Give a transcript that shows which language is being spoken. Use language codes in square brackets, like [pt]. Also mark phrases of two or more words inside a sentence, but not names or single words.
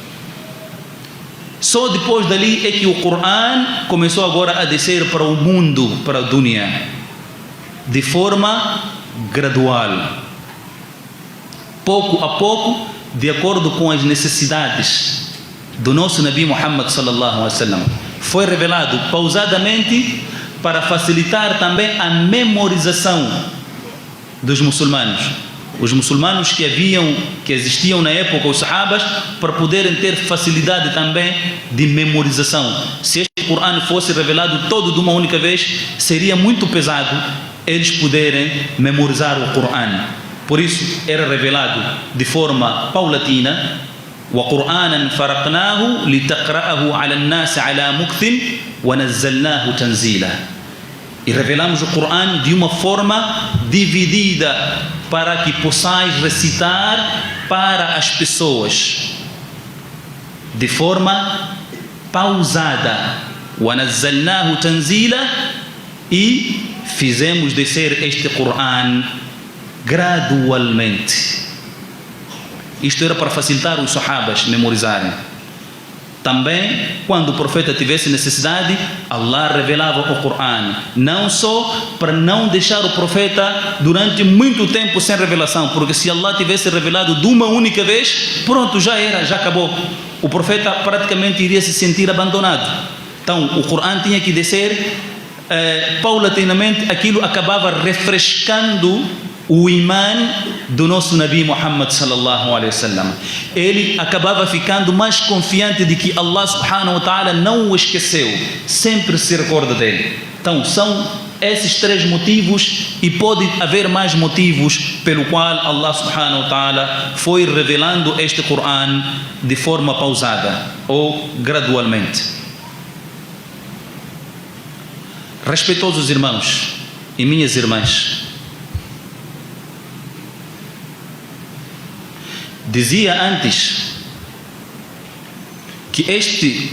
[pt] Só depois dali é que o Coran começou agora a descer para o mundo, para a dunya, de forma gradual, pouco a pouco, de acordo com as necessidades do nosso Nabi Muhammad [ar] صلى الله عليه وسلم. [pt] Foi revelado pausadamente para facilitar também a memorização dos muçulmanos. Os muçulmanos que existiam na época, os sahabas, para poderem ter facilidade também de memorização. Se este Coran fosse revelado todo de uma única vez, seria muito pesado eles poderem memorizar o Coran. Por isso era revelado de forma paulatina. [ar] وَقُرْآنًا فَرَقْنَاهُ لِتَقْرَأَهُ عَلَى النَّاسِ عَلَى مُكْثٍ وَنَزَّلْنَاهُ تَنزِيلًا. [pt] E revelamos o Coran de uma forma dividida, para que possais recitar para as pessoas de forma pausada. [ar] وَنَزَّلْنَاهُ تَنزِيلًا. [pt] E fizemos descer este Coran gradualmente. Isto era para facilitar os sahabas memorizarem. Também, quando o profeta tivesse necessidade, Allah revelava o Coran. Não só para não deixar o profeta durante muito tempo sem revelação, porque se Allah tivesse revelado de uma única vez, pronto, já era, já acabou. O profeta praticamente iria se sentir abandonado. Então, o Coran tinha que descer paulatinamente. Aquilo acabava refrescando o imã do nosso Nabi Muhammad [ar] صلى الله عليه وسلم. [pt] Ele acabava ficando mais confiante de que Allah [ar] سبحانه وتعالى [pt] não o esqueceu, sempre se recorda dele. Então são esses três motivos, e pode haver mais motivos pelo qual Allah [ar] سبحانه وتعالى [pt] foi revelando este Coran de forma pausada ou gradualmente. Respeitosos irmãos e minhas irmãs, dizia antes que este